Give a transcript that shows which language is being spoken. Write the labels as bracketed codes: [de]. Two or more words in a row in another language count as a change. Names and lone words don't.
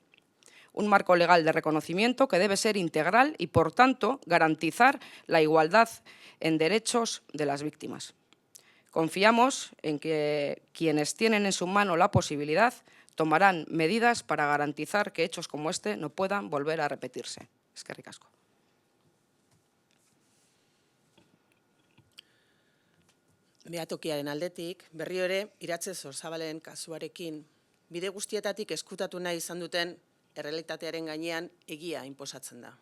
[es] Un marco legal de reconocimiento que debe ser integral y, por tanto, garantizar la igualdad en derechos de las víctimas. Confiamos en que quienes tienen en su mano la posibilidad tomarán medidas para garantizar que hechos como este no puedan volver a repetirse. [eu] Eskerrik asko. Behatokiaren aldetik, berriro ere, Iratxe Sorzábalen kasuarekin, bide guztietatik eskutatu nahi izan duten errealitatearen gainean egia inposatzen da.